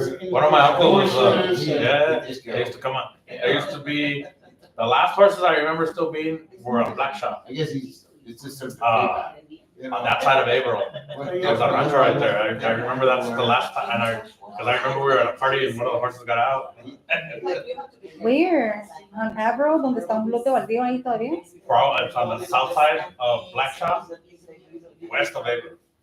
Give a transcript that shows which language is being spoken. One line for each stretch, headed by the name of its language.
English: One of my uncles was, yeah, they used to come on. There used to be, the last horses I remember still being were on Black Shop, I guess it's just a. on that side of Averill. There's a rancho right there. I remember that's the last time, and because I remember we were at a party and one of the horses got out. Where?
Spanish: On Averill, donde está un lote baldío ahí todavía?
English: Bro, it's on the south side of Black Shop, west of Averill.